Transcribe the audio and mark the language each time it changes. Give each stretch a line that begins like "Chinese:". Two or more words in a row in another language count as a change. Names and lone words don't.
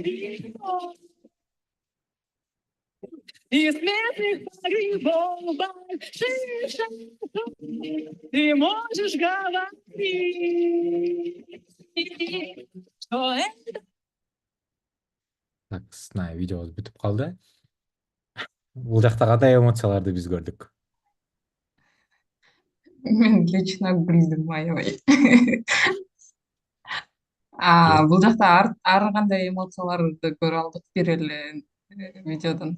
Russian: Из местных погребов больших шагов ты можешь говорить, что это
Kyrgyz: Так, видеобуз бүтүп калды. Бул жакта кандай эмоцияларды биз көрдүк? Мен лично күлдүм, аябай. Бул жакта ар кандай эмоцияларды көрө алдык бир эле видеодон.